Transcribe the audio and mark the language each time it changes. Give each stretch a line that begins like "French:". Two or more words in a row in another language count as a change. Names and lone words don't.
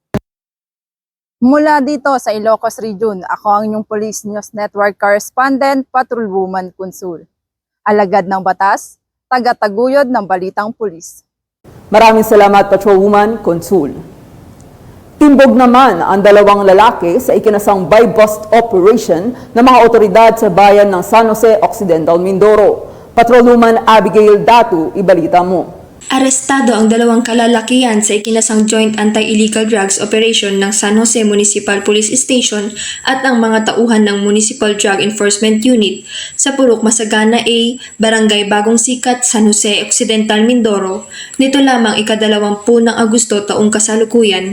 Filipino: Mula dito sa Ilocos Region, ako ang inyong Police News Network Correspondent, Patrolwoman Consul. Alagad ng batas, tagataguyod ng balitang pulis. Maraming salamat, Patrolwoman Consul. Timbog naman ang 2 lalaki sa ikinasang
English: buy-bust operation
Filipino: ng mga otoridad sa bayan ng San Jose Occidental, Mindoro. Patrolwoman Abigail Datu, ibalita mo. Arestado ang 2 kalalakihan sa ikinasang Joint Anti-Illegal Drugs Operation ng San Jose Municipal Police Station at ang mga tauhan ng Municipal Drug Enforcement Unit sa Purok Masagana A, Barangay Bagong Sikat, San Jose Occidental, Mindoro, nito lamang 20 ng Agosto taong kasalukuyan.